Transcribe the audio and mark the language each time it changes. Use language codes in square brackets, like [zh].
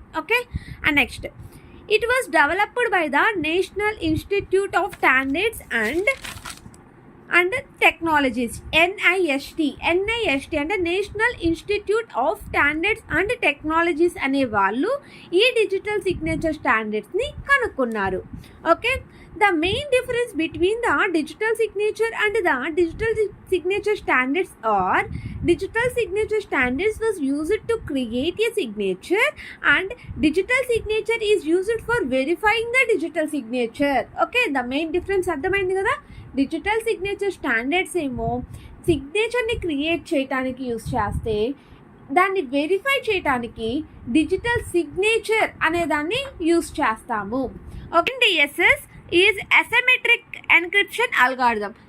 [en] okay, and next it was developed by the national institute of standards and technologies, NIST అంటే national institute of standards and technologies [te] అనే వాళ్ళు ఈ digital signature స్టాండర్డ్స్ని కనుక్కున్నారు. [en] Okay, the main difference between the digital signature and the digital signature standards are digital signature standards was used to create a signature and digital signature is used for verifying the digital signature. Okay, the main difference అర్థమైంది కదా. [te] Digital signature standards ఏమో సిగ్నేచర్ని create చేయడానికి use చేస్తే దాన్ని verify చేయడానికి digital signature అనే దాన్ని use చేస్తాము. [en] Okay, DSS is asymmetric encryption algorithm.